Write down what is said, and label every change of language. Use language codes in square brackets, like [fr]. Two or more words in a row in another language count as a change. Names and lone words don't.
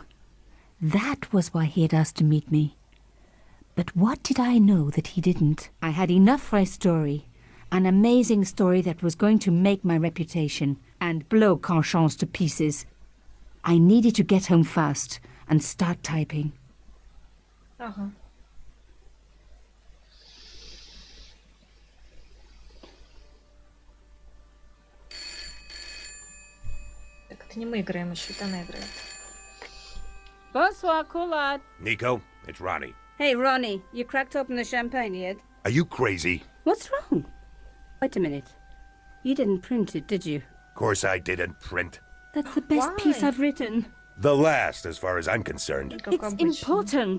[en] That was why he had asked to meet me. But what did I know that he didn't? I had enough for a story. An amazing story that was going to make my reputation and blow Conchance to pieces. I needed to get home fast and start typing. [ru] Ага. Так это не мы играем, еще это она играет. [fr] Bonsoir, Collard. [en] Nico, it's Ronnie. Hey, Ronnie, you cracked open the champagne yet? Are you crazy? What's wrong? Wait a minute. You didn't print it, did you? Of course I didn't print. That's the best piece I've written. The last, as far as I'm concerned. [ru] Как [en] It's [ru] обычно. [en] important.